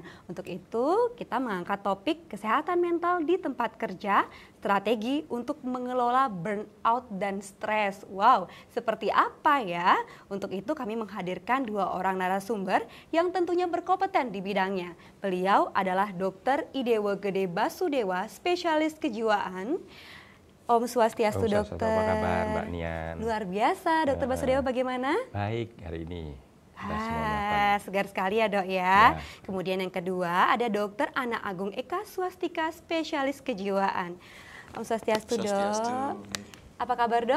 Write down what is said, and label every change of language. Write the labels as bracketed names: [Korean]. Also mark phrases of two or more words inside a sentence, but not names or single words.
[Indonesian] Untuk itu, kita mengangkat topik kesehatan mental di tempat kerja, strategi untuk mengelola burnout dan stres. Wow, seperti apa ya? Untuk itu kami menghadirkan dua orang narasumber yang tentunya berkompeten di bidangnya. Beliau adalah Dr. Idewo Gede Basudewa, spesialis kejiwaan. [Balinese] Om Swastiastu, [Indonesian] Dokter. Apa kabar, Mbak Nian? Luar biasa, Dokter Basudewa, bagaimana? Baik hari ini. Segar sekali ya, Dok ya. Kemudian yang kedua ada Dokter Ana Agung Eka Swastika, spesialis kejiwaan. [Balinese] Om Swastiastu, [Indonesian] Dok. Apa kabar, Dok?